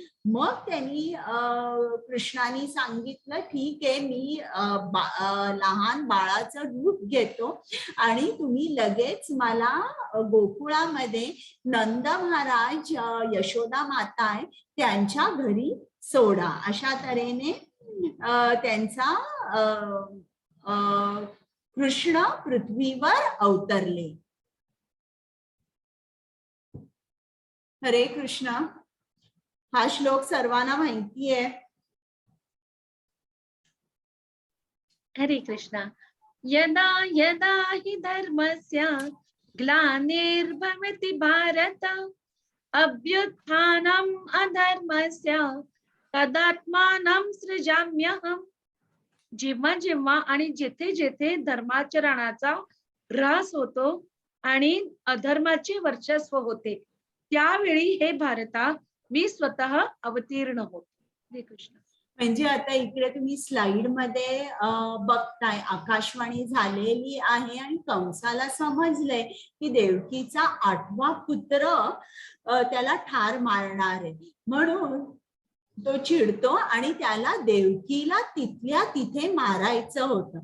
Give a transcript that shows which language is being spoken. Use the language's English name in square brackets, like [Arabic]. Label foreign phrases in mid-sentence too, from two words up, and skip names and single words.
[Marathi] मग त्यांनी कृष्णाने सांगितलं ठीक आहे, मी लहान बाळाचं रूप घेतो आणि तुम्ही लगेच मला गोकुळामध्ये नंद महाराज, यशोदा माता आहे त्यांच्या घरी सोडा. अशा तऱ्हेने त्यांचा कृष्ण पृथ्वीवर अवतरले. हरे कृष्ण. हा श्लोक सर्वांना माहिती आहे. हरे कृष्ण. [Sanskrit] यदा यदा हि धर्मस्य ग्लानिर्भवति भारत अभ्युत्थानम् अधर्मस्य तदात्मानं सृजाम्यहम्. [Marathi] जेव्हा जेव्हा आणि जेथे जेथे धर्माचरणाचा ऱ्हास होतो आणि अधर्माचे वर्चस्व होते त्यावेळी हे भारता मी स्वतः अवतीर्ण होतो. हरे कृष्ण. म्हणजे आता इकडे तुम्ही स्लाइड मध्ये बघताय आकाशवाणी झालेली आहे आणि कंसाला समजलंय की देवकीचा 8वा पुत्र त्याला ठार मारणार आहे, म्हणून तो चिडतो आणि त्याला देवकीला तिथल्या तिथे मारायचं होतं.